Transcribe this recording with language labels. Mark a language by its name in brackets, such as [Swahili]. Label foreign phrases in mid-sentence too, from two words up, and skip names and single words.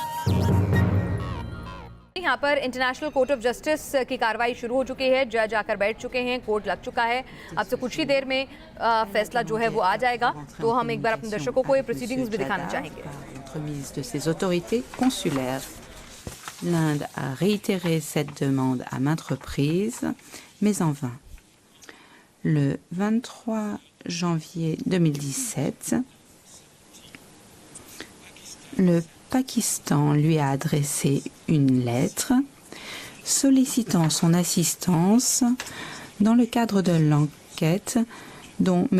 [Hindi] यहाँ पर इंटरनेशनल कोर्ट ऑफ जस्टिस की कार्रवाई शुरू हो चुकी है। जज आकर बैठ चुके हैं, कोर्ट लग चुका है। अब से कुछ ही देर में फैसला जो है वो आ जाएगा। तो हम एक बार अपने दर्शकों को ये प्रोसीडिंग्स भी दिखाना चाहेंगे। [French] Entremise de ses autorités consulaires. L'Inde a réitéré cette demande à maintes reprises, mais en vain. Le 23 janvier 2017, le Pakistan lui a adressé une lettre sollicitant son assistance dans le cadre de l'enquête dont M.